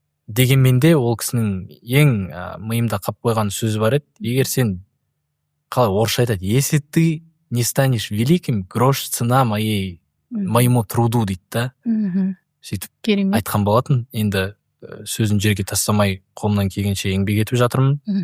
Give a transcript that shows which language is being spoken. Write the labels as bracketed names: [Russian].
[Kazakh] Дегенмен де ол кісінің ең миымда қап қойған сөзі бар еді. Егер сен, қалай орысша айтады, [Russian] если ты не станешь великим, грош цена моему труду [Kazakh] дейді да. Сөйтіп айтқан болатын. Енді сөзін жерге тастамай қолымнан келгенше еңбек етіп жатырмын.